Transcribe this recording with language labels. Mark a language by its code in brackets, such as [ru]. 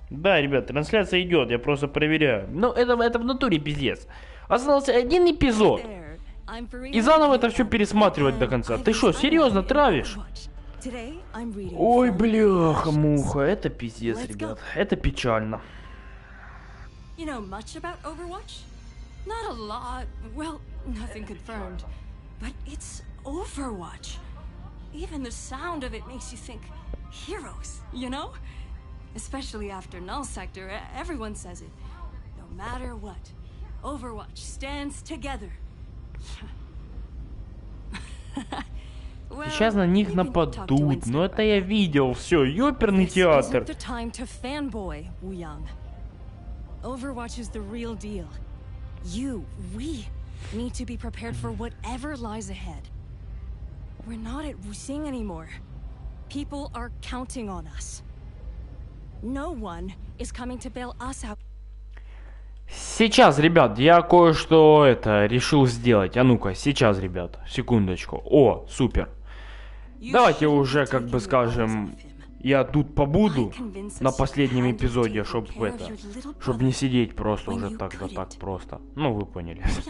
[ru] Да, ребят, трансляция идет, я просто проверяю. Ну, это в натуре пиздец. Остался 1 эпизод. И заново это все пересматривать до конца. Ты что, серьезно травишь? Ой, бляха-муха, это пиздец, ребят. Это печально. [en] You know much about Overwatch? Not a lot. Well, nothing confirmed. But it's Overwatch. Even the sound of it makes you think heroes, you know? Especially after Null Sector, everyone says it. No matter what. Overwatch stands together. [ru] Сейчас на них нападут, но это я видел, все, ёперный театр. [en] Overwatch is the real deal. We need to be prepared for whatever lies ahead. We're not at Wusing anymore. People are counting on us. No one is coming to bail us out. [ru] Сейчас, ребят, я кое-что решил сделать. А ну-ка, сейчас, ребят, секундочку. О, супер. Давайте уже, как бы скажем, я тут побуду на последнем эпизоде, чтобы не сидеть просто уже так просто. Ну, вы поняли.